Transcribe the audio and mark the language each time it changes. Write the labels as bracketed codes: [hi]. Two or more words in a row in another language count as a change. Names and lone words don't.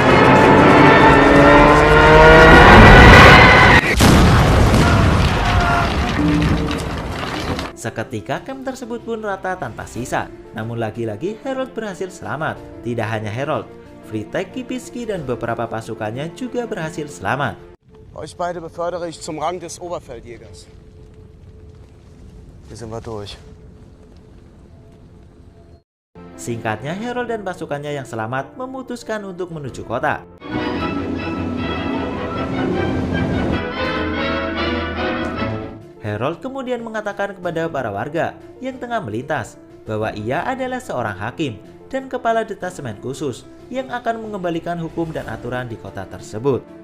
[id] Seketika kamp tersebut pun rata tanpa sisa. Namun lagi-lagi Harold berhasil selamat. Tidak hanya Harold, Fritek, Kipinski dan beberapa pasukannya juga berhasil selamat. [de] Euch beide befördere ich zum Rang des Oberfeldjägers. Hier sind wir durch. [id] Singkatnya, Harold dan pasukannya yang selamat memutuskan untuk menuju kota. Harold kemudian mengatakan kepada para warga yang tengah melintas bahwa ia adalah seorang hakim dan kepala detasemen khusus yang akan mengembalikan hukum dan aturan di kota tersebut.